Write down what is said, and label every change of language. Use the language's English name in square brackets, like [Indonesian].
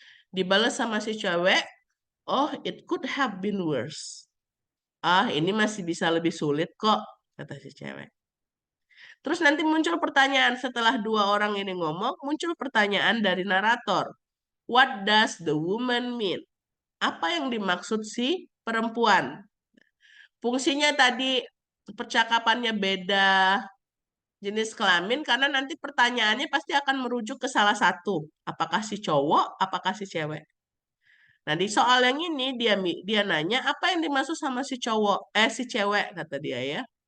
[Indonesian] Dibalas sama si cewek, [English] oh it could have been worse. [Indonesian] Ah, ini masih bisa lebih sulit kok, kata si cewek. Terus nanti muncul pertanyaan setelah 2 orang ini ngomong, muncul pertanyaan dari narator. [English] What does the woman mean? [Indonesian] Apa yang dimaksud si perempuan? Fungsinya tadi percakapannya beda jenis kelamin karena nanti pertanyaannya pasti akan merujuk ke salah satu. Apakah si cowok, apakah si cewek. Nah, di soal yang ini dia nanya apa yang dimaksud sama si cowok, si cewek kata dia ya.